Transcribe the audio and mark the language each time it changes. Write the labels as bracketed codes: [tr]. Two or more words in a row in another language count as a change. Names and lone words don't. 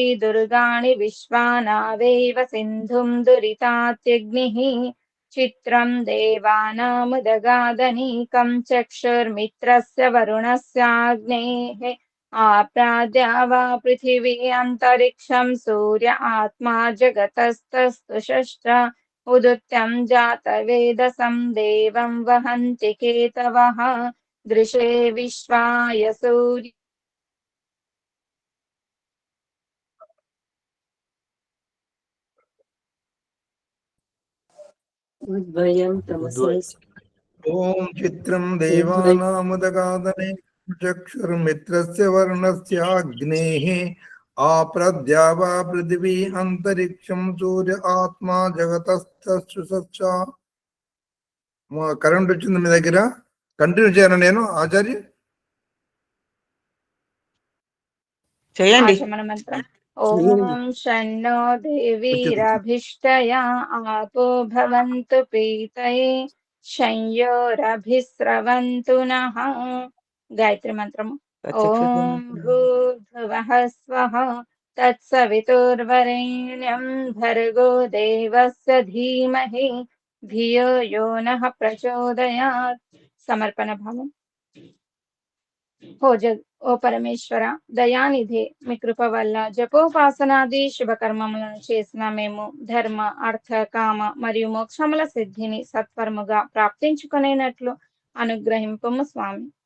[sa] दुर्गाणि विश्वानावेव सिन्धुं दुरितात्यग्निः चित्रं देवानामुदगादनीकं चक्षुर्मित्रस्य वरुणस्याग्नेः आप्राद्या वा पृथिवी अन्तरिक्षं सूर्य आत्मा जगतस्तस्तुषश्च उदुत्यं जातवेदसं देवं वहन्ति केतवः दृशे विश्वाय सूर्य उद्भयं तमसः ఓం చిత్రం దేవానాముదగాదనే చక్షుర్మిత్రస్య వర్ణస్యాగ్నేః ఆప్రద్యావా పృథివీ అంతరిక్షం సూర్య ఆత్మా జగతస్తశ్చ. [te] కరెంట్ వచ్చింది మీ దగ్గర, కంటిన్యూ చేయను నేను ఆచార్య. చేయండి. [sa] आचमन मंत्रम् ओम शन्नो देवीरभिष्टया आपो भवन्तु पीतये शंयोरभिस्रवन्तु नः. गायत्री मंत्रम् ओम भूर्भुवः स्वः तत्सवितुर्वरेण्यं भर्गो देवस्य धीमहि धियो यो नः प्रचोदयात्. समर्पण भावम्. [te] ఓ పరమేశ్వర దయానిధి, మీ కృప వల్ల జపోపాసనాది శుభకర్మములను చేసిన మేము ధర్మ అర్థ కామ మరియు మోక్షముల సిద్ధిని సత్వరముగా ప్రాప్తించుకునేనట్లు అనుగ్రహింపము స్వామి.